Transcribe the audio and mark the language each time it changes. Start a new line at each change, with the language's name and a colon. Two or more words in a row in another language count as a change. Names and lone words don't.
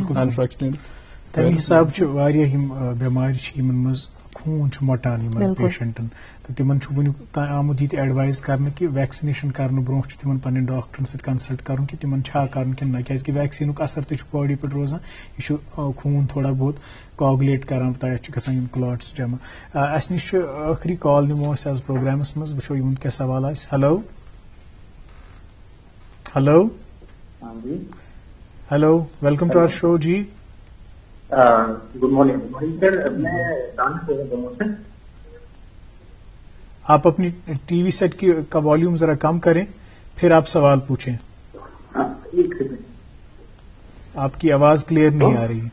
Kashmiri: بالکل تمہِ حساب چھِ واریاہ یِم بٮ۪مارِ چھِ یِمن منٛز خوٗن چھُ مۄٹان یِمن پیشنٹن تہٕ تِمن چھُ وُنیُک تام آمُت یہِ تہِ ایڈوایز کرنہٕ کہِ ویکسِنیشن کرنہٕ برونٛہہ چھُ تِمن پنٕنۍ ڈاکٹرن سۭتۍ کنسلٹ کرُن کہِ تِمن چھا کرُن کِنہٕ نہ کیازِ کہِ ویکسیٖنُک اثر تہِ چھُ باڈی پٮ۪ٹھ روزان یہِ چھُ خوٗن تھوڑا بہت کوگولیٹ کران تتھ چھِ گژھان یِم کلاٹس جمع. اسہِ نِش چھُ ٲخری کال نِمو أسۍ آز پروگرامس منٛز وٕچھو یِہُنٛد کیاہ سوال آسہِ.
English: hello hello hello welcome to our show. جی good morning sir, میں
Urdu: آپ اپنی
English: TV set
Urdu: کا والیوم ذرا کم کریں پھر آپ سوال پوچھیں. آپ کی آواز کلیئر نہیں آ رہی.